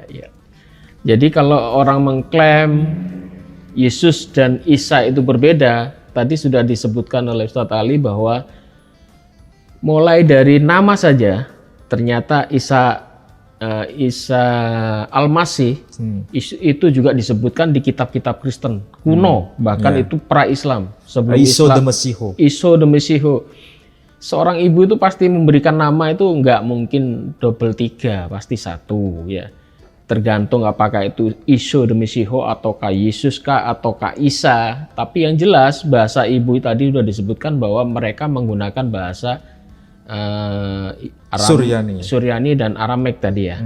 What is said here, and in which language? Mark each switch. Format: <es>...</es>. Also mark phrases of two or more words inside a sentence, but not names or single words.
<id>Jadi kalau orang mengklaim Yesus dan Isa itu berbeda, tadi sudah disebutkan oleh Ustadz Ali bahwa mulai dari nama saja ternyata Isa Al-Masih itu juga disebutkan di kitab-kitab Kristen kuno, bahkan itu pra-Islam, sebelum Iso Islam. de Mesiho. Iso de Mesiho. Seorang ibu itu pasti memberikan nama itu nggak mungkin double 3, pasti 1 ya. Tergantung apakah itu Iso de Mesiho ataukah Yesus kah ataukah Isa. Tapi yang jelas bahasa ibu tadi sudah disebutkan bahwa mereka menggunakan bahasa Suryani dan Aramek tadi ya.</id>